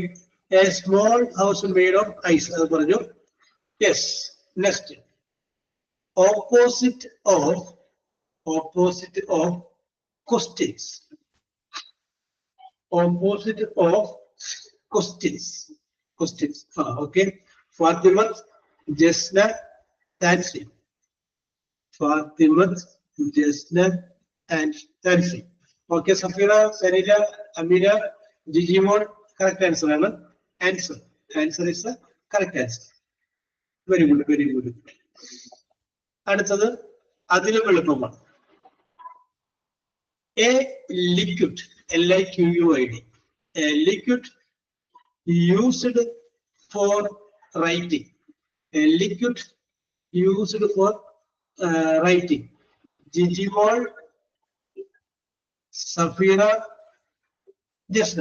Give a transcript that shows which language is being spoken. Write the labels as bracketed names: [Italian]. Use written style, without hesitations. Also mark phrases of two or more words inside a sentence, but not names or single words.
[English] A small house made of ice. Yes. Next. Opposite of questions. Opposite of questions. Okay. Fatimat, Jesna, Nancy. Fatimat, Jesna, and Nancy. Okay, Safira, Sanila, Amira, Jijimon, correct answer. Answer is the correct answer. Very good. [Malayalam] അടുത്തത് അതിലും എളുപ്പമാണ്. [English] A liquid, LIQUID, a liquid used for writing. A liquid used for writing. Jijimol, Safira, Jesna.